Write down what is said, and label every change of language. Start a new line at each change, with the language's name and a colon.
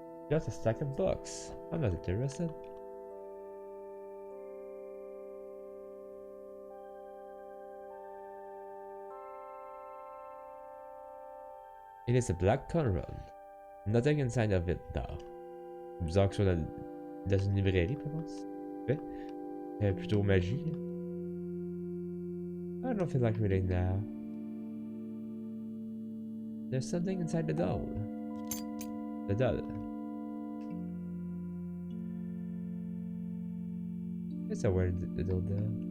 English: Just a stack of books. I'm not interested. It is a black corner. Nothing inside of it though.
French: Bizarre que ce soit dans une librairie, je pense. Ouais. Plutôt magie.
English: I don't feel like reading now. There's something inside the doll. The doll. It's a weird little doll.